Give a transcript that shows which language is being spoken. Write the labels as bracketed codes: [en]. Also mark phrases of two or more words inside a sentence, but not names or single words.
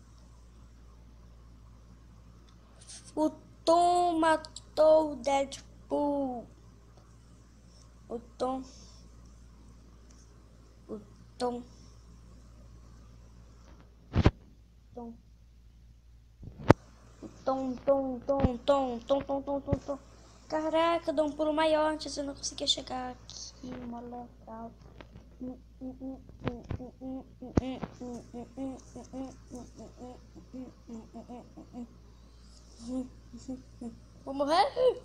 [pt] O Tom matou o Deadpool. O Tom. O Tom. Tom. O Tom, Tom, Tom, Tom, Tom, Tom, Tom, Tom, Tom. Caraca, eu dou um pulo maior antes, eu não conseguia chegar aqui, uma local. Vou morrer.